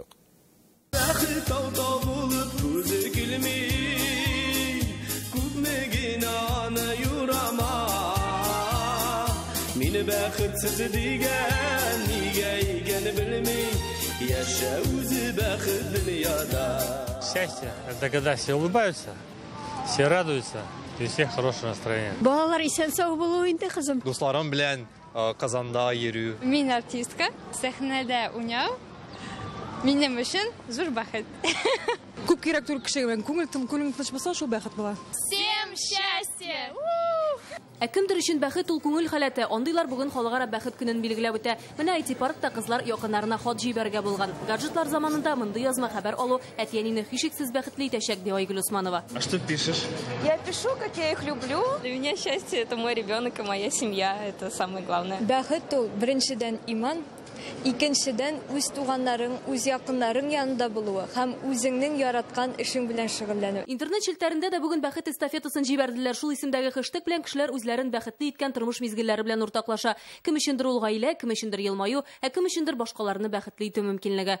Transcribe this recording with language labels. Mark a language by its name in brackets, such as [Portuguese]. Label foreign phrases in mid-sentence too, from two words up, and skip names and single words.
[Tatar] Бәхет алда булып күзе килми, күпме генә аны юрама. Мине бәхетсез дигән, нигә икәнен белми, яшә үзе бәхет дөньяда. [Russian] Счастье, это когда все улыбаются, все радуются, и у всех хорошее настроение. [Tatar] Балалар исән-сау булу инде кызым. Дусларым белән Казанда йөрү. Мин артистка, сәхнәдә уйнау. Минем өчен зур бәхет. Күп кирәк түгел кешегә, күңел тыныч булса, шул бәхет була. [Russian] Всем счастья! [Tatar] Кемдер өчен бәхет ул күңел халәте. Андыйлар бүген халыкара бәхет көнен билгеләп үтә. Менә IT-паркта кызлар якыннарына хат җибәргә булган. Гаджетлар заманында мондый язма хәбәр алу әтиянине һичшиксез бәхетле итәчәк, ди Айгөл Усманова. [Russian] А что пишешь? Я пишу, как я их люблю. Для меня счастье — это мой ребенок и моя семья. Это самое главное. [Tatar] Бәхет ул беренчедән иман, икенчедән үз туганнарың, үз якыннарың янында булуы һәм үзеңнең яраткан эшең белән шөгыльләнү. Интернет челтәрендә дә бүген бәхет эстафетасын җибәрделәр. Шул исемдәге хэштег белән кешеләр үзләрен бәхетле иткән тормыш мизгелләре белән уртаклаша. Кем өчендер ул гаилә, кем өчендер елмаю, кем өчендер башкаларны бәхетле итү мөмкинлеге.